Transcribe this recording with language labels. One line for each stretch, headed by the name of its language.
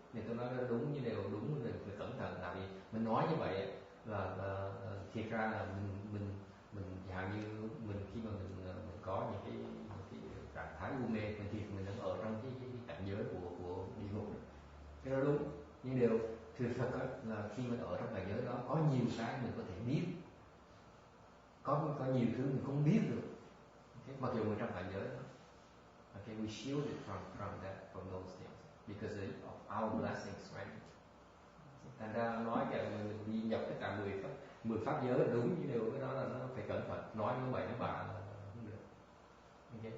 Vietnamese: Thì tôi nói nó đúng như đều đúng, mình phải cẩn thận, tại vì mình nói như vậy là thiệt ra là mình dạng như mình khi mà mình có những cái trạng thái u mê, mình đang ở trong cái cảnh giới của địa ngục. Cái đó đúng, nhưng điều thực là khi mình ở trong cảnh giới đó có nhiều cái mình có thể biết, có nhiều thứ mình không biết được, okay? Mặc dù mình trong cảnh giới đó.
English: Okay, we shield it from those things because of our blessings, right?
Vietnamese: Thành ra nói rằng mình đi nhập tất cả 10 pháp giới là đúng, nhưng điều cái đó là nó phải cẩn thận, nói như vậy nó bạ là không được. Okay?